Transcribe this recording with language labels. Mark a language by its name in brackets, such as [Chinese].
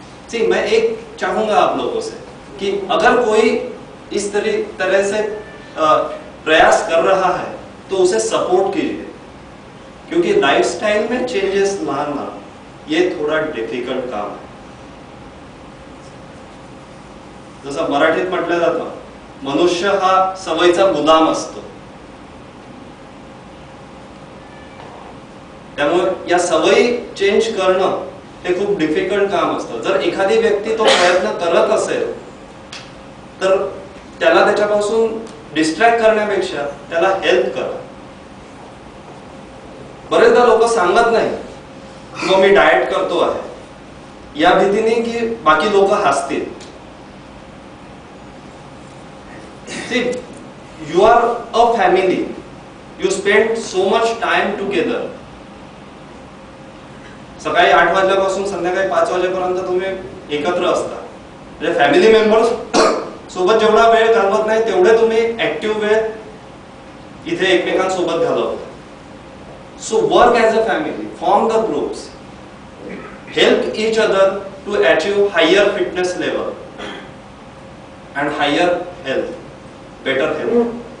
[Hindi] ठीक, मैं एक चाहूंगा आप लोगों से कि अगर कोई इस तरह से प्रयास कर रहा है तो उसे सपोर्ट कीजिए, क्योंकि लाइफस्टाइल में चेंजेस लाना ये थोड़ा डिफिकल्ट काम है। [Marathi] जसं मराठीत म्हटलं जातं, मनुष्य हा सवयीचा गुलाम असतो। त्यामुळे या सवयी चेंज करणं हे खूप डिफिकल्ट काम असतं। जर एखादी व्यक्ती तो प्रयत्न करत असेल तर त्याला त्याच्यापासून डिस्ट्रॅक्ट करण्यापेक्षा त्याला हेल्प करा। बरेचदा लोक सांगत नाही किंवा मी डाएट करतो आहे या भीतीने की बाकी लोक हसतील। [English] See, you are a family. You spend so much time together. [Marathi] सकाळी 8 वाजल्यापासून संध्याकाळी 5 वाजेपर्यंत तुम्ही एकत्र असता। म्हणजे फॅमिली मेंबर्स सोबत जेवढा वेळ घालवत नाही तेवढे तुम्ही ऍक्टिव्ह वेळ इथे एकमेकांसोबत घालवता। [English] So work as a family, form the groups, help each other to achieve higher fitness level and higher health, better health.